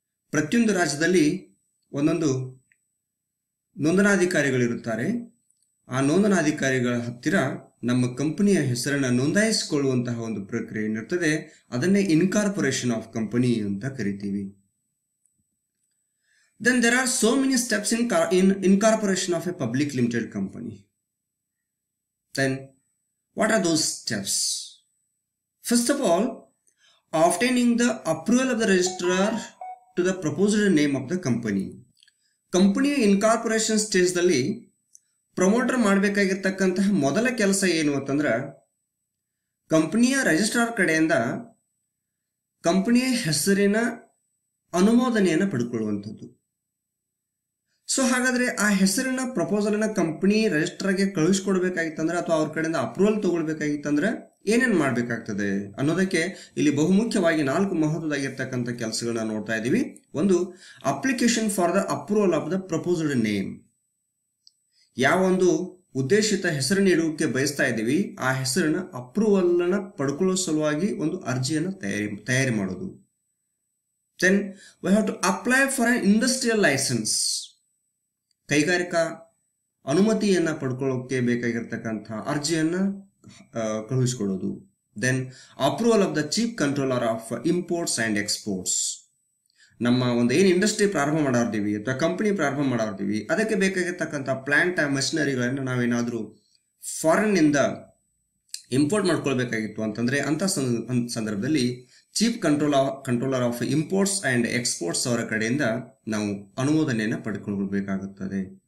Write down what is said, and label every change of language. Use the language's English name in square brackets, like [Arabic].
[Kannada] ಪ್ರತಿಯೊಂದು ರಾಜ್ಯದಲ್ಲಿ ಒಂದೊಂದು ನೋಂದಣಾಧಿಕಾರಿಗಳಿರುತ್ತಾರೆ. ಆ ನೋಂದಣಾಧಿಕಾರಿಗಳ ಹತ್ತಿರ ನಮ್ಮ ಕಂಪನಿಯ ಹೆಸರನ್ನು ನೋಂದಾಯಿಸಿಕೊಳ್ಳುವಂತಹ ಒಂದು ಪ್ರಕ್ರಿಯೆ ಇರುತ್ತದೆ. ಅದನ್ನೇ ಇನ್ಕಾರ್ಪೊರೇಷನ್ ಆಫ್ ಕಂಪನಿ ಅಂತ ಕರಿತೀವಿ. [English] Then there are so many steps in incorporation of a public limited company. Then what are those steps? First of all, obtaining the approval of the registrar to the proposed name of the company. [Kannada] ಕಂಪನಿಯ incorporation ಸ್ಟೇಜ್ದಲ್ಲಿ promoter ಮಾಡಬೇಕಾಗಿರ್ತಕ್ಕಂತಹ ಮೊದಲ ಕೆಲಸ ಏನು ಅಂತಂದ್ರೆ, ಕಂಪನಿಯ registrar ಕಡೆಯಿಂದ ಕಂಪನಿಯ ಹೆಸರಿನ ಅನುಮೋದನೆಯನ್ನು ಪಡ್ಕೊಳ್ಳುವಂಥದ್ದು. So ಹಾಗಾದ್ರೆ ಆ ಹೆಸರಿನ ಪ್ರಪೋಸಲ್ ಅನ್ನ ಕಂಪನಿ ರಿಜಿಸ್ಟ್ರಾರ್ಗೆ ಕಳಿಸ್ಕೊಡ್ಬೇಕಾಗಿತ್ತಂದ್ರೆ ಅಥವಾ ಅವ್ರ ಕಡೆಯಿಂದ ಅಪ್ರೂವಲ್ ತಗೊಳ್ಬೇಕಾಗಿತ್ತಂದ್ರೆ ಏನೇನು ಮಾಡಬೇಕಾಗ್ತದೆ ಅನ್ನೋದಕ್ಕೆ ಇಲ್ಲಿ ಬಹುಮುಖ್ಯವಾಗಿ 4 ಮಹತ್ವದಾಗಿರ್ತಕ್ಕಂಥ ಕೆಲಸಗಳನ್ನ ನೋಡ್ತಾ ಇದ್ದೀವಿ. ಒಂದು, application for the approval of the proposed name. ಯಾವ ಒಂದು ಉದ್ದೇಶಿತ ಹೆಸರನ್ನು ಇಡುವುದಕ್ಕೆ ಬಯಸ್ತಾ ಇದ್ದೀವಿ, ಆ ಹೆಸರಿನ ಅಪ್ರೂವಲ್ ಅನ್ನ ಪಡ್ಕೊಳ್ಳೋ ಸಲುವಾಗಿ ಒಂದು ಅರ್ಜಿಯನ್ನು ತಯಾರಿ ಮಾಡೋದು. [English] Then we have to apply for an industrial license. [Kannada] ಕೈಗಾರಿಕಾ ಅನುಮತಿಯನ್ನ ಪಡ್ಕೊಳ್ಳೋಕೆ ಬೇಕಾಗಿರ್ತಕ್ಕಂಥ ಅರ್ಜಿಯನ್ನ ಕಳುಹಿಸಿಕೊಡೋದು. [English] Then approval of the chief controller of imports and exports. [Kannada] ನಮ್ಮ ಒಂದು ಏನು ಇಂಡಸ್ಟ್ರಿ ಪ್ರಾರಂಭ ಮಾಡಿರ್ತೀವಿ ಅಥವಾ ಕಂಪನಿ ಪ್ರಾರಂಭ ಮಾಡಿರ್ತೀವಿ, ಅದಕ್ಕೆ ಬೇಕಾಗಿರ್ತಕ್ಕಂಥ ಪ್ಲಾಂಟ್ ಮಷಿನರಿಗಳನ್ನು ನಾವೇನಾದರೂ ಫಾರಿನ್ ನಿಂದ ಇಂಪೋರ್ಟ್ ಮಾಡ್ಕೊಳ್ಬೇಕಾಗಿತ್ತು ಅಂತಂದ್ರೆ ಅಂತ ಸಂದರ್ಭದಲ್ಲಿ chief controller of imports and exports ಅವರ ಕಡೆಯಿಂದ ನಾವು ಅನುಮೋದನೆಯನ್ನು ಪಡ್ಕೊಳ್ಬೇಕಾಗುತ್ತದೆ.